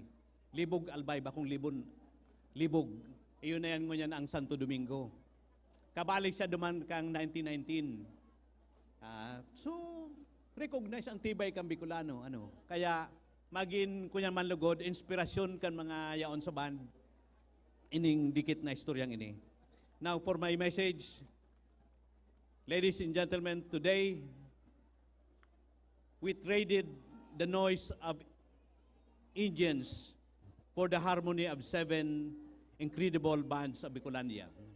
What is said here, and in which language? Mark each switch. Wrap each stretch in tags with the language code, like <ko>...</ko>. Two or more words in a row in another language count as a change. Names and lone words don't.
<bik>Libog Albay, bakong Libog. Iyon na yan ngunyan ang Santo Domingo. Kabali siya duman kang 1919. So, recognize ang tibay kang Bicolano. Kaya, maging kunyan manlugod, inspirasyon kan mga yaon sa band, ining dikit na istoryang ini.</bik> <en>Now, for my message, ladies and gentlemen, today, we traded the noise of engines for the harmony of 7 incredible bands of Bicolania.</en>